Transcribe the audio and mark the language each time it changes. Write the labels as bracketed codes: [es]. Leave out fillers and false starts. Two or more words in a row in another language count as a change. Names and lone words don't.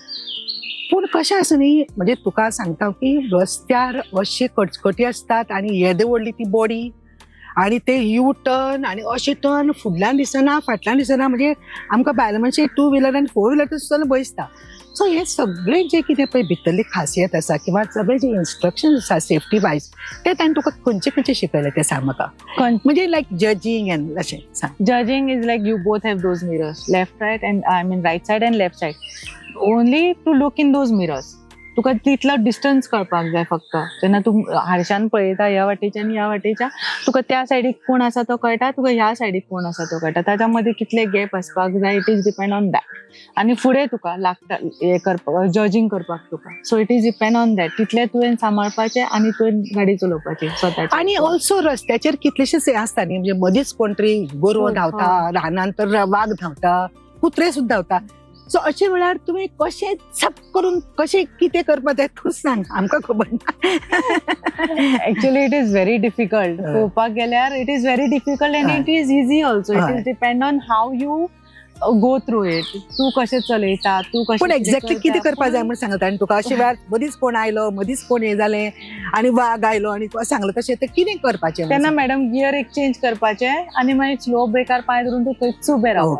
[kok] पूण कशें आसा न्ही, म्हणजे तुका सांगता की रस्त्यार अशे कटकटी आसतात आनी येदे व्हडली ती बॉडी आनी ते यू टर्न आनी अशें टर्न फुडल्यान दिसना, फाटल्यान दिसना, म्हणजे आमकां बायल मनशाक 2 व्हिलर आनी 4 व्हिलर सुद्दां भंय दिसता. सो हे सगळे जे कितें पळय भितरली खासियत आसा किंवा सगळे जे इन्स्ट्रक्शन आसा [en] safety wise, [kok] ते ताणें तुका खंयचे शिकयले ते सांग म्हाका. म्हणजे [en] like judging and [kok] अशें सांग. [en] Judging is like you both have those mirrors, left right and I mean right side and left side. Only to look in those mirrors. [kok] तुका तितलो डिस्टन्स कळपाक जाय फक्त. जेन्ना तूं हारशान पळयता ह्या वाटेच्यान ह्या वाटेच्या, तुका त्या सायडीक कोण आसा तो कळटा, तुका ह्या सायडीक कोण आसा तो कळटा. ताच्या मदीं कितले गॅप आसपाक जाय, [en] it is depend on that. [kok] आनी फुडें तुका लागता हें करपाक, जजींग करपाक तुका. [en] So it is depend on that. [kok] तितलें तुवें सांबाळपाचें आनी तुवें गाडी चलोवपाची स्वताची. आनी ऑल्सो रस्त्याचेर कितलेशेच हे आसता न्ही, म्हणजे मदींच कोण तरी गोरवां धांवता, रानांत तर वाघ धांवता, कुत्रे सुद्दां धांवता. सो अशे वेळार तुवें कशें झप करून कशें कितें करपाक जाय तूं सांग, आमकां खबर ना. [en] Actually it is very difficult. [kok] पळोवपाक गेल्यार [en] it is very difficult and it is easy also. It is depend on how you go through it. [kok] तू कशें चलयता, तू कशें पण एक्झॅक्टली कितें करपा जाय म्हण सांगता आनी तुका अशें वेळार मदींच कोण आयलो मदींच कोण हें जालें आनी वाग आयलो आनी सांगलो तशें तें कितें करपाचें तेन्ना मॅडम [en] gear exchange [kok] करपाचें आनी मागीर स्लो ब्रेकार पांय धरून तूं थंयच उबें रावपाचें.